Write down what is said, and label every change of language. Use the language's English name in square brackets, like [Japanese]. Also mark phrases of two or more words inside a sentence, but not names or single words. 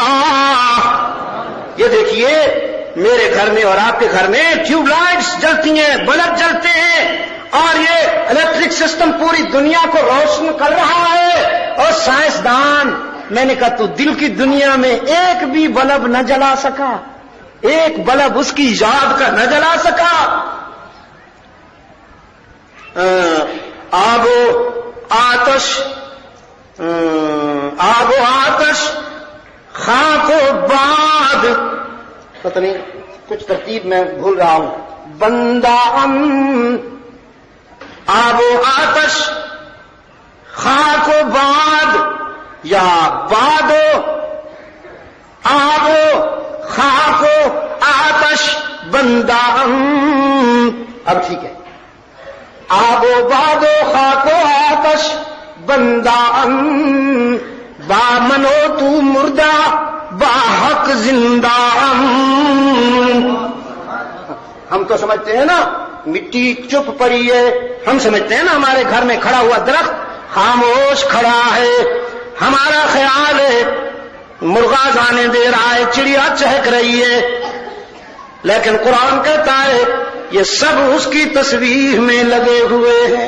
[Urdu] یہ دیکھیے میرے گھر میں اور آپ کے گھر میں [English] tube lights [Urdu] جلتی ہیں, بلب جلتے ہیں, اور یہ [English] electric system [Urdu] پوری دنیا کو روشن کر رہا ہے. اور سائنسدان, میں نے کہا تو دل کی دنیا میں ایک بھی بلب نہ جلا سکا, ایک بلب اس کی یاد کا نہ جلا سکا. [Persian] آب و آتش خاک و باد, [Urdu] پتہ نہیں کچھ ترتیب میں بھول رہا ہوں. [Persian] بندہ آب و آتش خاک و باد, یا باد و آب و خاک و آتش بندہ. [Urdu] اب ٹھیک ہے, [Persian] آب و باد و خاک و آتش بندہ با منو تو مردہ با حق زندہ. [Urdu] ہم تو سمجھتے ہیں نا مٹی چپ پڑی ہے, ہم سمجھتے ہیں نا ہمارے گھر میں کھڑا ہوا درخت خاموش کھڑا ہے. ہمارا خیال ہے مرغا آنے دے رہا ہے, چڑیا چہک رہی ہے, لیکن قرآن کہتا ہے یہ سب اس کی تسبیح میں لگے ہوئے ہیں.